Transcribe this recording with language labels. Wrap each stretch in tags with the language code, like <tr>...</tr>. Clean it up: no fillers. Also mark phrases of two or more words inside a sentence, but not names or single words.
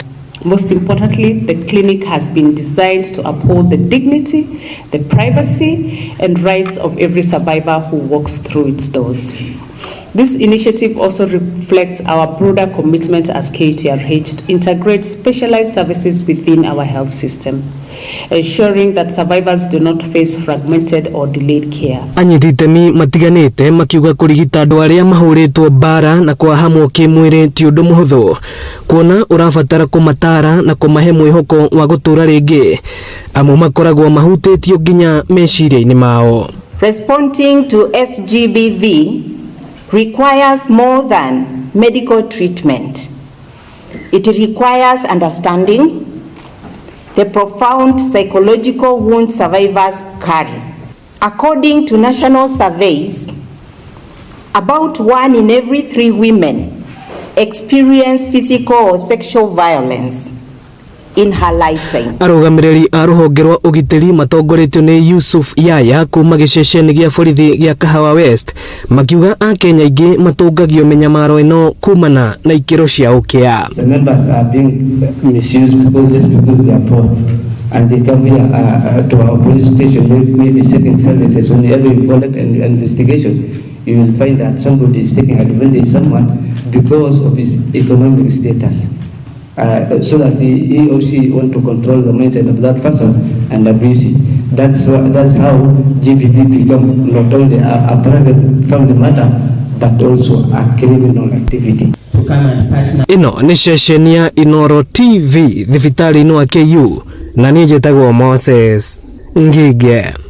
<en>Most importantly, the clinic has been designed to uphold the dignity, the privacy, and rights of every survivor who walks through its doors. This initiative also reflects our broader commitment as KTRH to integrate specialized services within our health system, ensuring that survivors do not face fragmented or delayed care.</en> <ki>Anyiti itemi matiganĩte makiuga kũrigita andũ arĩa mahũrĩtwo mbaara na kwahamwo kĩmwĩrĩ ti ũndũ mũhũthũ, kuona ũrabatara kũmatara na kũmahe mwĩhoko wa gũtũũra rĩngĩ, amwe makoragwo mahutĩtio nginya meciria-inĩ mao.</ki> <en>Responding to SGBV requires more than medical treatment. It requires understanding the profound psychological wounds survivors carry. According to national surveys, about 1 in every 3 women experience physical or sexual violence in her lifetime.</en> <ki>Arũgamĩrĩri a rũhonge rwa ũgitĩri matongoretio nĩ Yusuf Yaya kuma gĩceceni gĩa borithi gĩa Kahawa West makiuga Akenya aingĩ matũngagio mĩnyamaro ĩno kumana na ikĩro cia ũkĩa.</ki> <en>The members are being misused because they are poor and they come here to our police station maybe seeking services. Whenever you collect an investigation, you will find that somebody is taking advantage of someone because of his economic status. So that he or she want to control the mindset of that person and abuse it. That's how GBV become not only a private family matter but also a criminal activity.</en> <ki>Ino nĩ ceceni ya Inoro TV thibitarĩ-inĩ wa KU na niĩ njĩtagwo Moses Ngige.</ki>